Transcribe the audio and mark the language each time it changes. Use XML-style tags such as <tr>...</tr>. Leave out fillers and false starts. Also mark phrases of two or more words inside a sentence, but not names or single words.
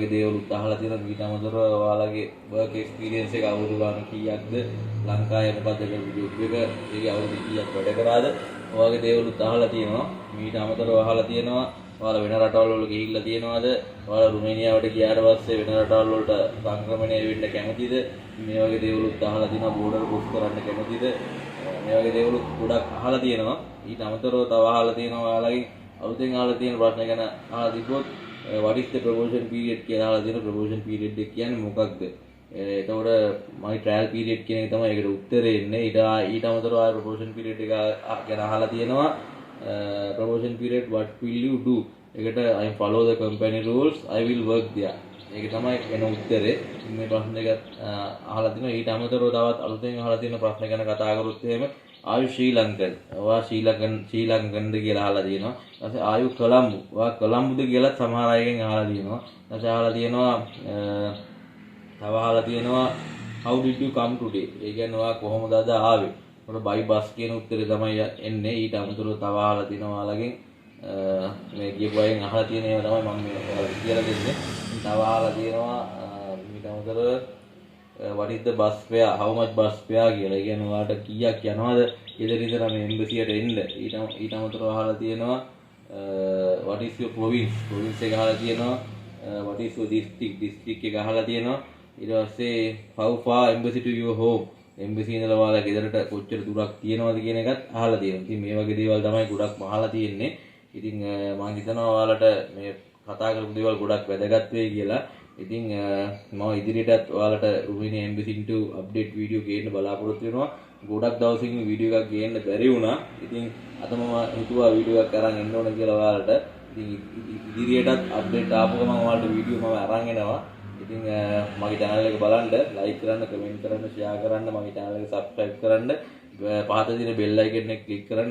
<si>වගේ දේවල් උත් අහලා තියෙනවා ඊට අමතරව ඔයාලගේ</si> <en>work experience</en> <si>එක අවුරුදු ගාන කීයක්ද ලංකාවේ මොකද්ද කරපු job එක ඒකේ අවුරුදු කීයක් වැඩ කරාද ඔය වගේ දේවල් උත් අහලා තියෙනවා ඊට අමතරව අහලා තියෙනවා ඔයාලා වෙන රටවල් වල ගිහිල්ලා තියෙනවද ඔයාලා රුමේනියාවට ගියාට පස්සේ වෙන රටවල් වලට සංක්‍රමණය වෙන්න කැමතිද මේ වගේ දේවල් උත් අහලා තියෙනවා බෝඩර් ක්‍රොස් කරන්න කැමතිද මේ වගේ දේවල් ගොඩක් අහලා තියෙනවා ඊට අමතරව තව අහලා තියෙනවා ඔයාලගේ අලුතෙන් අහලා තියෙන ප්‍රශ්න ගැන අහලා තිබ්බොත්</si> <en>what is the promotion period</en> <si>කියලා අහලා තියෙන</si> <en>promotion period</en> <si>එක කියන්නේ මොකක්ද එතකොට</si> <en>my trial period</en> <si>කියන එක තමයි ඒකට උත්තරේ එන්නේ ඊට අමතරව ආය</si> <en>promotion period</en> <si>එක ගැන අහලා තියෙනවා</si> <en>promotion period what will you do</en> <si>ඒකට</si> <en>I follow the company rules I will work there</en> <si>ඒක තමයි එන උත්තරේ මේ ප්‍රශ්න දෙක අහලා තිනවා ඊට අමතරව තවත් අලුතෙන් අහලා තියෙන ප්‍රශ්න ගැන කතා කරොත් එහෙම</si> <en>are you Sri Lankan</en> <si>ඔයා ශ්‍රී ලංකන්ද කියලා අහලා තියෙනවා ඊට පස්සේ ආයු කොළඹ ඔයා කොළඹද කියලා සමහර අයගෙන් අහලා තියෙනවා ඊට පස්සේ අහලා තියෙනවා තව අහලා තියෙනවා</si> <en>how did you come today</en> <si>ඒ කියන්නේ ඔයා කොහොමද අද ආවේ මොකද</si> <en>by bus</en> <si>කියන උත්තරේ තමයි එන්නේ ඊට අමතරව තව අහලා තියෙනවා ඔයාලගෙන් මේ ගියපු අයගෙන් අහලා තියෙන ඒවා තමයි මම මේ ඔයාලට කියලා දෙන්නේ තව අහලා තියෙනවා ඊට අමතරව</si> <en>what is the bus fare how much bus fare</en> <si>කියලා. ඒ කියන්නේ ඔයාලට කීයක් යනවද ඊදර ඉඳලා මේ එම්බසියට එන්න. ඊට අමතරව අහලා තියෙනවා</si> <en>what is your province</en> <si>එක අහලා තියෙනවා</si> <en>what is your district</en> <si>එක අහලා තියෙනවා ඊට පස්සේ</si> <en>how far embassy to your home embassy</en> <si>ඉඳලා ඔයාලා ගෙදරට කොච්චර දුරක් තියෙනවද කියන එකත් අහලා තියෙනවා. ඉතින් මේ වගේ දේවල් තමයි ගොඩක් අහලා තියෙන්නේ. ඉතින් මම හිතනවා ඔයාලට මේ කතා කරපු දේවල් ගොඩක් වැදගත් වෙයි කියලා. ඉතින් මම ඉදිරියටත් ඔයාලට රුමිනියා</si> <en>embassy to update video</en> <si>ගේන්න බලාපොරොත්තු වෙනවා. ගොඩක් දවසකින් වීඩියෝ එකක් ගේන්න බැරි වුණා. ඉතින් අද මම හිතුවා වීඩියෝ එකක් අරන් එන්න ඕන කියලා ඔයාලට. ඉතින් ඉදිරියටත් අප්ඩේට් ආපු ගමන් ඔයාලට වීඩියෝ මම අරන් එනවා. ඉතින් මගේ channel එක බලන්න, like කරන්න, comment කරන්න, share කරන්න, මගේ channel එක subscribe කරන්න, පහත තියෙන</si> <en>bell icon</en> <si>එක click කරන්න.</si>